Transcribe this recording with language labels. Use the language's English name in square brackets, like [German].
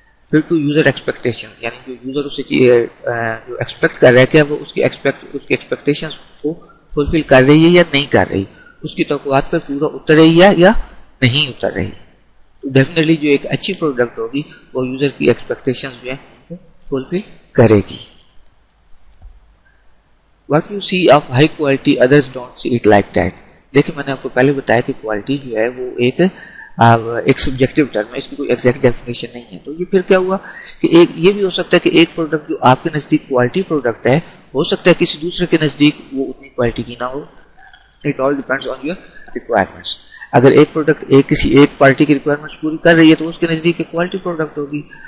[Hindi] फिर to user expectation, यानी जो यूजर उसे जो एक्सपेक्ट कर रहा है क्या वो उसकी एक्सपेक्टेशंस को फुलफिल कर रही है या नहीं कर रही, उसकी तवक्कुआत पर पूरा उतर रही है या नहीं उतर रही. तो डेफिनेटली जो एक अच्छी प्रोडक्ट होगी वो यूजर की एक्सपेक्टेशंस जो है फुलफिल करेगी. [English] What you see of high quality, others don't see it like that. [Hindi] देखिए, मैंने आपको पहले बताया कि क्वालिटी जो है वो एक सब्जेक्टिव टर्म है, इसकी कोई एग्जैक्ट डेफिनेशन नहीं है. तो ये फिर क्या हुआ कि एक ये भी हो सकता है कि एक प्रोडक्ट जो आपके नज़दीक क्वालिटी प्रोडक्ट है, हो सकता है किसी दूसरे के नज़दीक वो उतनी क्वालिटी की ना हो. [English] It all depends on your requirements. [Hindi] अगर एक प्रोडक्ट किसी एक पार्टी की रिक्वायरमेंट्स पूरी कर रही है तो उसके नज़दीक एक क्वालिटी प्रोडक्ट होगी.